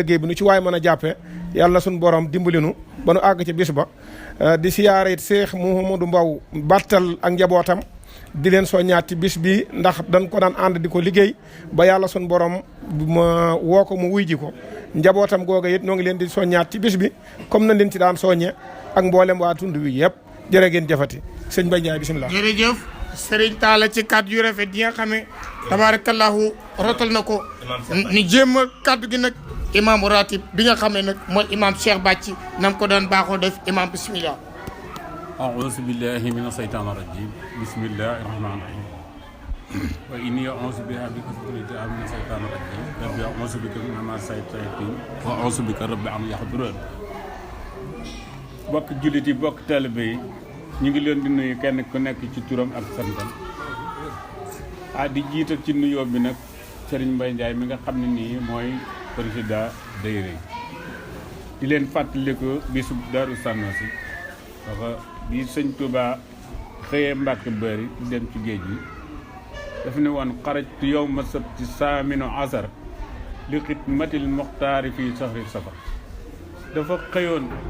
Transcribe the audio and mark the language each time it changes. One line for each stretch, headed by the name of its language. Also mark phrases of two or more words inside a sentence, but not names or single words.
Wolof: liggéey bi nu ci waaye mën a jàppee yàlla na suñu borom dimbali nu ba nu àgg ci bis ba di siyaare it Cheikh Mouhamadou Mbaw battal ak njabootam di leen soññaat ci bis bi ndax dañ ko daan ànd di ko liggéey ba yàlla suñu borom ma woo ko mu wuy ji ko njabootam googa it ñoo ngi leen di soññaat ci bis bi comme nañ leen ci daan soññe ak mboolem waa tund wi yëpp jërë ngeen jëfati sëñ Baye Ndiaye bisimilah. jërëjëf Serigne Talla ci kàddu yu rafet yi nga xam ne tabarakallahu rotal na ko ni jéem a kàddu gi nag imam ratib bi nga xam ne nag mooy imam Cheikh Bàcci nam ko daan baaxoo def imam bisimilah.
Arabic: أعوذ بالله من الشيطان الرجيم بسم الله الرحمن الرحيم وإني أعوذ بها بك من الشيطان الرجيم ربي أعوذ بك من همزات الشياطين وأعوذ بك ربي أن يحضرون
Wolof: bokk jullit yi bokk taalibe yi ñu ngi leen di nuyu kenn ku nekk ci turam ak santam di jiital ci nuyoo bi nag Serigne Mbaye Ndiaye mi nga xam ne nii mooy président dayra yi di leen fàttaliku bisu Daaru Sànnoosi dafa bi sëñ Touba xëyee Mbàkke Bari di dem ci géej gi daf ne woon
Arabic: خرجت يوم السبت ثامن عشر لخدمة المختار في سفري
Wolof: safar dafa xëyoon